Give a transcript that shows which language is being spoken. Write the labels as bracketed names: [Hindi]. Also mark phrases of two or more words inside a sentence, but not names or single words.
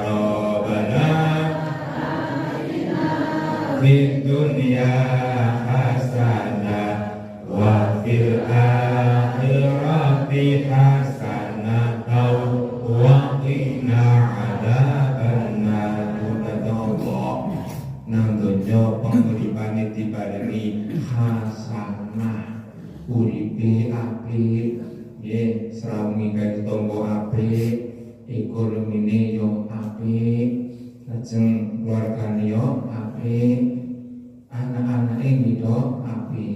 [Arabic] ربنا في الدنيا حسنة وفي الآخرة حسنة وقنا عذاب النار. [Javanese] Allah nang donya panguripane diparingi hasanah, uripe apik, nggih, sraungi kaya tangga apik, ekonomine yo apik, lajeng keluargane yo apik, anak-anake gitu apik.